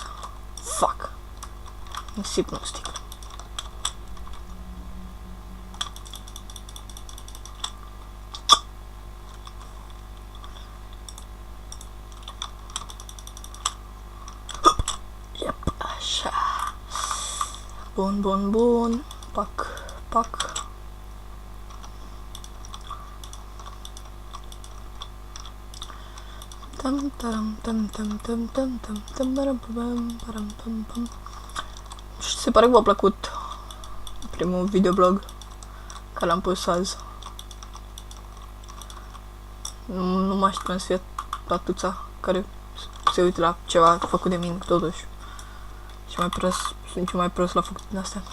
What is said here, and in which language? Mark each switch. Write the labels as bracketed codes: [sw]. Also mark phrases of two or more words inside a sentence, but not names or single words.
[ro] Fuck. Nisip nu sticlă. Bun, bun, bun. Pac, pac. Tam taram tam tam tam tam tam tam param param pam pam. Se pare că v-a plăcut primul videoblog care l-am pus azi. Nu mă așteptam să fie tatuța care se uită la ceva făcut de mine, totuși. Și mai prost, sunt mai prost la făcut din astea.